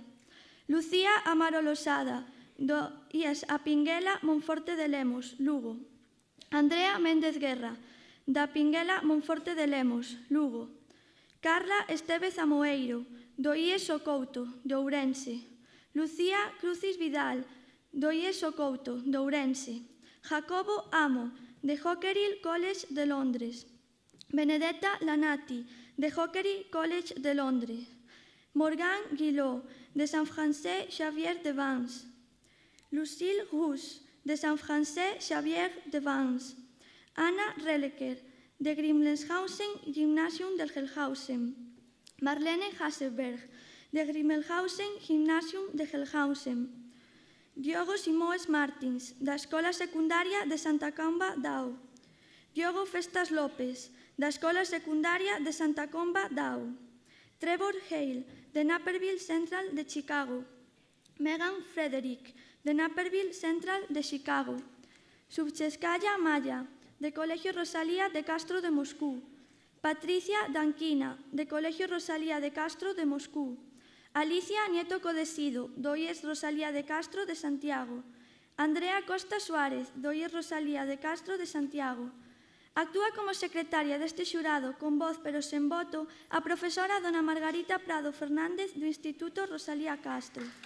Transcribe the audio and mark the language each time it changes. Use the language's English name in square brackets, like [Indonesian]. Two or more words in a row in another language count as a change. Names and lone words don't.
[Galician] Lucía Amaro Losada, do IES A Pinguela, Monforte de Lemos, Lugo. Andrea Méndez Guerra, da Pinguela, Monforte de Lemos, Lugo. Carla Estévez Amoeiro, do IES O Couto, de Ourense. Lucía Crucis Vidal, do IES O Couto, de Ourense. Jacobo Amo, de Hockerhill College de Londres. Benedetta Lanati, de Hockerhill College de Londres. Morgan Guillot, de Saint Français Xavier de Vans. Lucille Rousse, de Saint Français Xavier de Vans. Anna Relleker, de Grimmelshausen Gymnasium del Hellhausen. Marlene Hasselberg, de Grimmelshausen Gymnasium de Hellhausen. Diogo Simoes Martins, da Escola Secundaria de Santa Comba d'Au. Diogo Festas López, da Escola Secundaria de Santa Comba d'Au. Trevor Hale, de Naperville Central de Chicago. Megan Frederick, de Naperville Central de Chicago. Subcheskaya Maya, de Colegio Rosalía de Castro de Moscú. Patricia Danquina, de Colegio Rosalía de Castro de Moscú. Alicia Nieto Codesido, do IES Rosalía de Castro de Santiago. Andrea Costa Suárez, do IES Rosalía de Castro de Santiago. Actúa como secretaria deste xurado, con voz pero sen voto, a profesora dona Margarita Prado Fernández do Instituto Rosalía Castro.